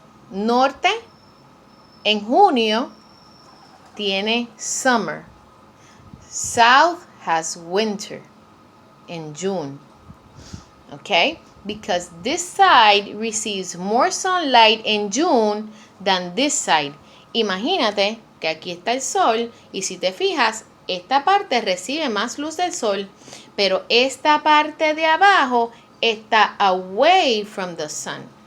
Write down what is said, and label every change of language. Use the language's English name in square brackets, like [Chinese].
[Spanish] Norte en junio tiene summer. [English] South has winter in June. Okay? Because this side receives more sunlight in June than this side. [Spanish] Imagínate que aquí está el sol y si te fijas, esta parte recibe más luz del sol, pero esta parte de abajo está [English] away from the sun.